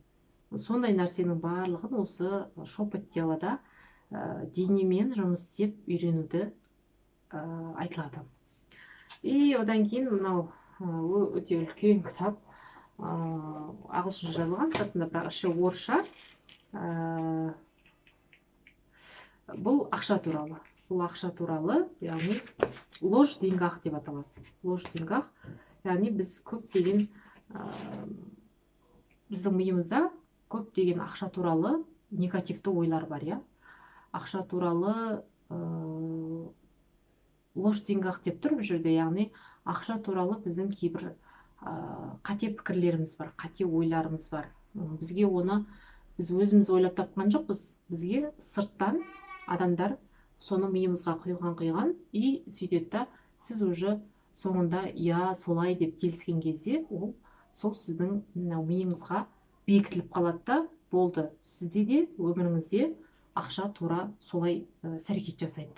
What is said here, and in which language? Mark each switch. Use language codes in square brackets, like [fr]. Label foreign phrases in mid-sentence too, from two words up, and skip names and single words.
[kk] Сондай нәрсенің барлығын осы [ru] шепот телода [kk] денемен жұмыс істеп үйренуді айтылады. И одан кейін мынау өте үлкен кітап, ағылшынша жазылған, сыртында, бірақ іші орысша. Бұл ақша туралы. Бұл ақша туралы, яғни [ru] ложь в деньгах [kk] деп аталады. [ru] Ложь в деньгах, [kk] яғни біз көптеген біздің миымызда көптеген ақша туралы негативті ойлар бар, иә. Ақша туралы [ru] ложь в деньгах [kk] деп тұр бұл жерде, яғни ақша туралы біздің кейбір қате пікірлеріміз бар, қате ойларымыз бар. Бізге оны біз өзіміз ойлап тапқан жоқпыз, бізге сырттан адамдар соны миымызға құйған, и сөйтеді да, сіз уже соңында я солай деп келіскен кезде, ол сол сіздің миыңызға бекітіліп қалады да, болды, сізде де өміріңізде ақша тура солай әрекет жасайды.